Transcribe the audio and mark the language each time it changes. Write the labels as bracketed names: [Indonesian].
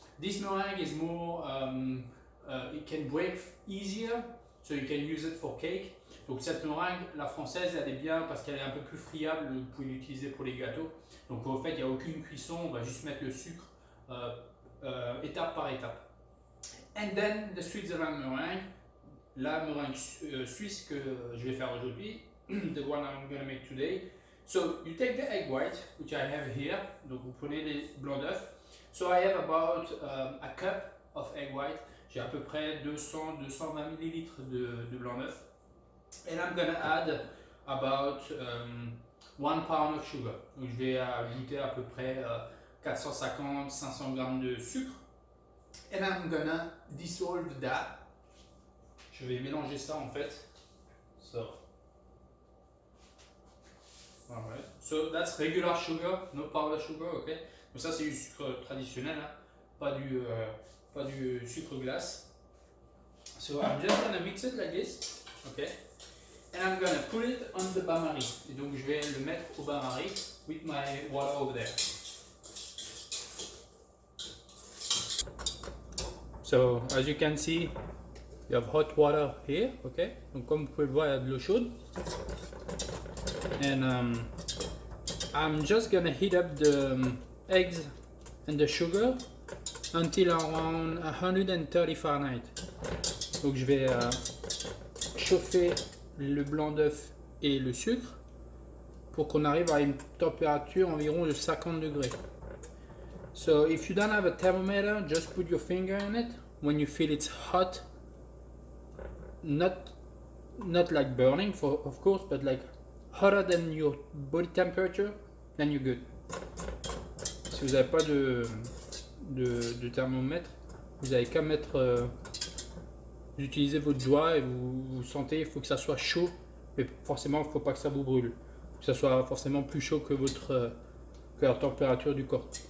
[English] This meringue is more, it can break easier, so you can use it for cake. [French] Donc cette meringue, la française, elle est bien parce qu'elle est un peu plus friable, vous pouvez l'utiliser pour les gâteaux. Donc en fait, il n'y a aucune cuisson, on va juste mettre le sucre étape par étape. [English] And then the Switzerland meringue, [French] la meringue suisse que je vais faire aujourd'hui, [English] the one I'm going to make today. So you take the egg white, which I have here, [French] donc vous prenez les blancs d'œufs. [English] So I have about a cup of egg white, [French] j'ai à peu près 200-220 ml de blanc d'œuf. [English] And I'm gonna add about 1 pound of sugar. [French] Donc je vais ajouter à peu près 450-500 grammes de sucre. [English] And I'm gonna dissolve that. [French] Je vais mélanger ça en fait. [English] Alright. So that's regular sugar, no powder sugar, ok. [French] Donc ça c'est du sucre traditionnel, hein? pas du sucre glace. [English] So I'm just gonna mix it like this, ok. And I'm gonna put it on the bain-marie. [French] Et donc je vais le mettre au bain-marie [English] with my water over there. So as you can see, you have hot water here, ok. [French] Donc comme vous pouvez le voir, il y a de l'eau chaude. [English] And I'm just gonna heat up the eggs and the sugar until around 130 Fahrenheit. [French] Donc je vais chauffer le blanc d'œuf et le sucre pour qu'on arrive à une température environ de 50 degrés. [English] So if you don't have a thermometer, just put your finger in it when you feel it's hot. Not like burning, of course, but like hotter than your body temperature, then you're good. [French] Si vous n'avez pas de thermomètre, vous n'avez qu'à mettre, utiliser votre doigt et vous sentez, il faut que ça soit chaud, mais forcément il ne faut pas que ça vous brûle. Il faut que ça soit forcément plus chaud que que la température du corps.